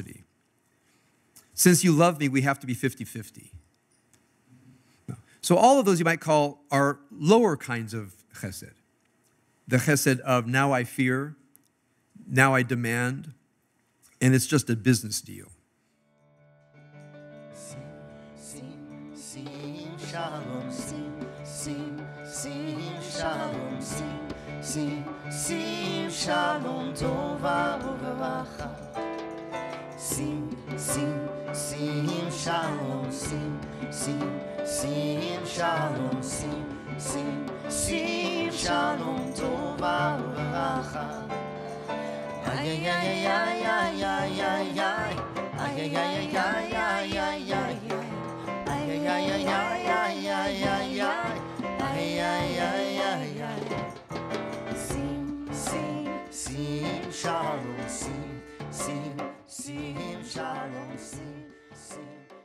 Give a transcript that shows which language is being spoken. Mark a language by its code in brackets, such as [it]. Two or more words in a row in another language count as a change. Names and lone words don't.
[en] Since you love me, we have to be 50-50. So all of those you might call are lower kinds of chesed. The chesed of now I fear, now I demand, and it's just a business deal. [he] שים, שלום, שים, שלום, שים, שלום, טובה וברכה. שים, שלום, שים, שלום, שים, שלום, טובה וברכה. Ay, ay, ay, ay, ay, ay, ay, ay, ay, ay, ay, ay, ay, ay. Ay, ay, ay, ay, ay, ay, ay, ay, ay, ay, ay, ay, ay. שים, שלום, שים, שלום, שים.